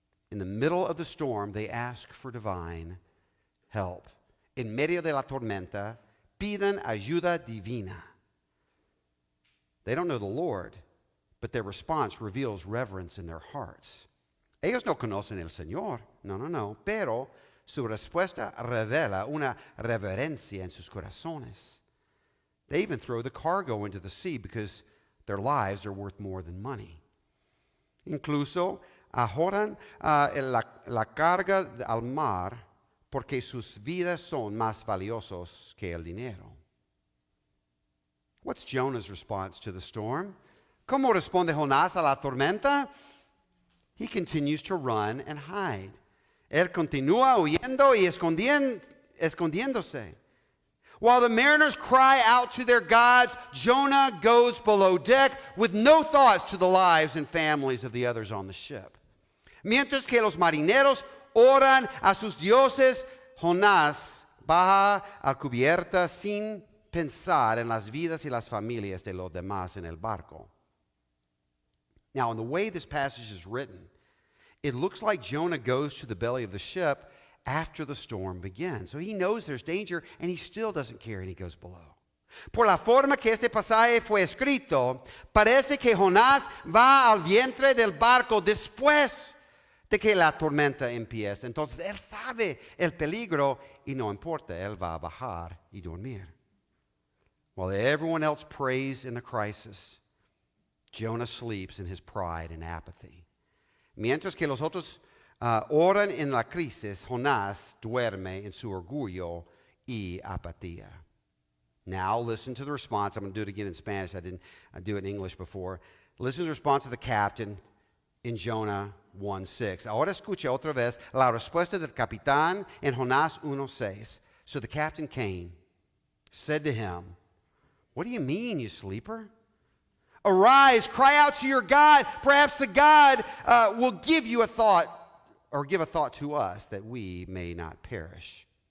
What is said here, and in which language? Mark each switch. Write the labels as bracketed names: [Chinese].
[English] In the middle of the storm, they ask for divine help. [Spanish] En medio de la tormenta, piden ayuda divina. [English] They don't know the Lord, but their response reveals reverence in their hearts. [Spanish] Ellos no conocen el Señor, no, pero su respuesta revela una reverencia en sus corazones. [English] They even throw the cargo into the sea because their lives are worth more than money. [Spanish] Incluso arrojan la carga al mar porque sus vidas son más valiosos que el dinero. [English] What's Jonah's response to the storm? [Spanish] ¿Cómo responde Jonás a la tormenta? [English] He continues to run and hide. [Spanish] Él continúa huyendo y escondiéndose. [English] While the mariners cry out to their gods, Jonah goes below deck with no thoughts to the lives and families of the others on the ship. [Spanish] Mientras que los marineros oran a sus dioses, Jonás baja a cubierta sin pensar en las vidas y las familias de los demás en el barco. [English] Now, in the way this passage is written, it looks like Jonah goes to the belly of the ship after the storm begins. So he knows there's danger, and he still doesn't care, and he goes below. [Spanish] Por la forma que este pasaje fue escrito, parece que Jonás va al vientre del barco después de que la tormenta empieza. Entonces, él sabe el peligro y no importa, él va a bajar y dormir. [English] While everyone else prays in the crisis, Jonah sleeps in his pride and apathy. [Spanish] Mientras que los otros oran en la crisis, Jonás duerme en su orgullo y apatía. [English] Now listen to the response. I'm going to do it again in Spanish. I didn't do it in English before. Listen to the response of the captain in Jonah 1:6. [Spanish] Ahora escucha otra vez la respuesta del capitán en Jonás 1:6. [English] So the captain came, said to him, "What do you mean, you sleeper? Arise, cry out to your God. Perhaps the God will give you a thought, or give a thought to us, that we may not perish."